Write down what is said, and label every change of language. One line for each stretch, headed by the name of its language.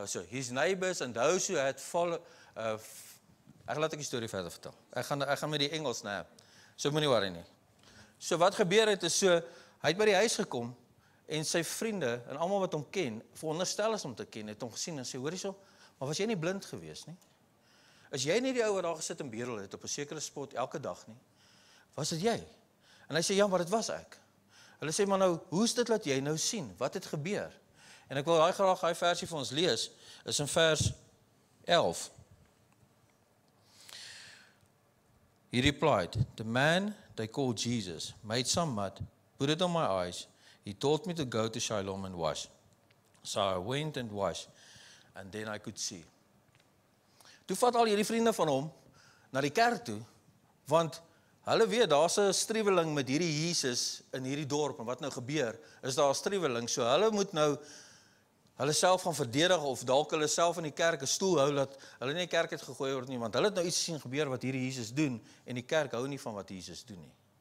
English: His neighbors and those who had followed,
Afrikaans: laat ek die storie verder vertel. Ek gaan met die Engels, nee. So moenie worry nie. So wat gebeur het is so, hy het by die huis gekom en sy vriende en almal wat hom ken, veronderstel is om te ken, het hom gesien en sê, hoor hierso, maar was jy nie blind gewees nie? Is jy nie die ou wat daar gesit en bedel het op 'n sekere spot elke dag nie? Was dit jy? En hy sê, ja, maar dit was ek. Hulle sê, maar nou, hoe is dit dat jy nou sien? Wat het gebeur? En ek wil graag daai versie vir ons lees, is in vers 11.
English: He replied, the man they called Jesus made some mud, put it on my eyes. He told me to go to Siloam and wash. So I went and washed, and then I could see.
Afrikaans: Toe vat al hierdie vriende van hom na die kerk toe, want hulle weet, daar's 'n struweling met hierdie Jesus in hierdie dorp, en wat nou gebeur, is daar 'n struweling, so hulle moet nou hulle self gaan verdedig, of dalk hulle self in die kerk 'n stoel hou, dat hulle nie die kerk het gegooi word nie, want hulle het nou iets gesien gebeur wat hierdie Jesus doen, en die kerk hou nie van wat Jesus doen nie.